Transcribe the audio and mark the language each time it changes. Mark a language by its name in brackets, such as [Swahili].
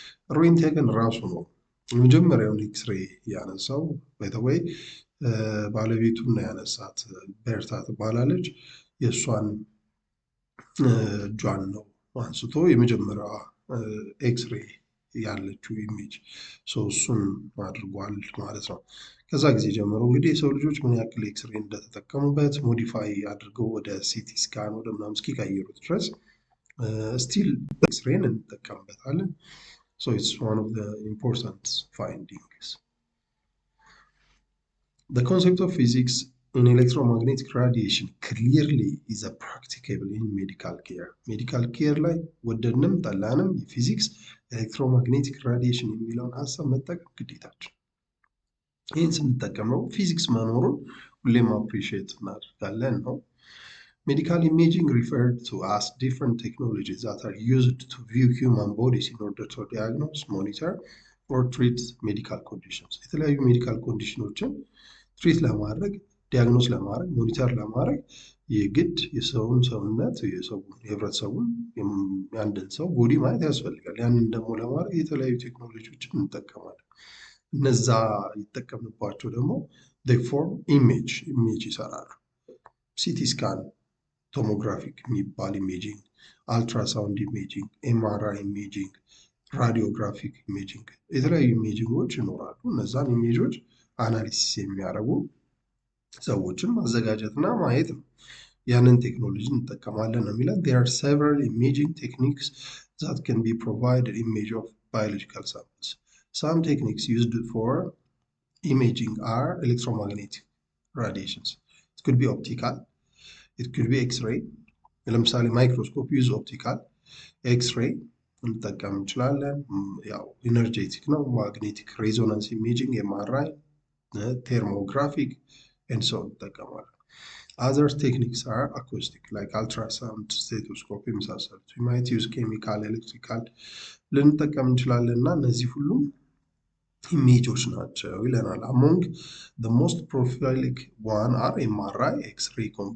[Amharic] Roentgen ራሱ ነው የመጀመሪያውን ኤክስሬይ ያነሳው። by the way ባለቤቱን ያነሳት ቤርታ ትባላለች። የእሷን እጇን ነው አንስቶ የመጀመሪያዋ ኤክስሬይ ያለችው ኢሜጅ እሱን አድርጓል ማለት ነው። ከዛ ጊዜ ጀምሮ እንግዲህ የሰው ልጆች ምን ያክል ኤክስሬይ እንደተጠቀሙበት ሞዲፋይ አድርገው ወደ ሲቲ ስካን ወደ ምናምን እስኪቀይሩት ድረስ ስቲል ኤክስሬይን እንጠቀምበታለን። So it's one of the important findings. [English] The concept of physics in electromagnetic radiation clearly is a practicable in medical care. [Amharic] Medical care ላይ ወደድንም ጠላንም የፊዚክስ ኤሌክትሮማግኔቲክ ራዲዬሽን የሚለውን ሀሳብ መጠቀም ግዴታችን። ይህን ስንጠቀመው ፊዚክስ መኖሩን ሁሌም አፕሪሺየት እናደርጋለን ነው። Medical imaging referred to as different technologies that are used to view human bodies in order to diagnose, monitor or treat medical conditions. የተለያዩ ሜዲካል ኮንዲሽኖችን ትሪት ለማድረግ ዲያግኖስ ለማድረግ ሞኒተር ለማድረግ የግድ የሰውን ሰውነት የህብረተሰቡን የአንድን ሰው ቦዲ ማየት ያስፈልጋል። ያንን ደግሞ ለማድረግ የተለያዩ ቴክኖሎጂዎችን እንጠቀማለን። እነዛ ይጠቀምባቸው ደግሞ ፎርም ኢሜጅ ይሰራሉ። ሲቲ ስካን፣ ቶሞግራፊክ የሚባል ኢሜጂንግ፣ አልትራሳውንድ ኢሜጂንግ፣ ኤምአርአይ ኢሜጂንግ፣ ራዲዮግራፊክ ኢሜጂንግ የተለያዩ ኢሜጂንጎች ይኖራሉ። እነዛን ኢሜጆች አናሊሲስ የሚያደርጉ ሰዎችን ማዘጋጀትና ማየት ነው። ያንን ቴክኖሎጂ እንጠቀማለን ነው የሚለን። There are several imaging techniques that can be provided image of biological samples. [English] Some techniques used for imaging are electromagnetic radiations. It could be optical, it could be X-ray. [Amharic] ለምሳሌ ማይክሮስኮፕ ዩዝ ኦፕቲካል፣ ኤክስሬይ እንጠቀም እንችላለን። ያው ኢነርጄቲክ ነው። ማግኔቲክ ሬዞናንስ ኢሜጂንግ፣ ኤምአርአይ፣ ቴርሞግራፊክ and so እንጠቀማለን። Other techniques are acoustic like ultrasound, stethoscope የመሳሰሉት። We might use chemical, electrical ልንጠቀም እንችላለን እና እነዚህ ሁሉ ኢሜጆች ናቸው ይለናል። Among the most prolific one are MRI, X-ray,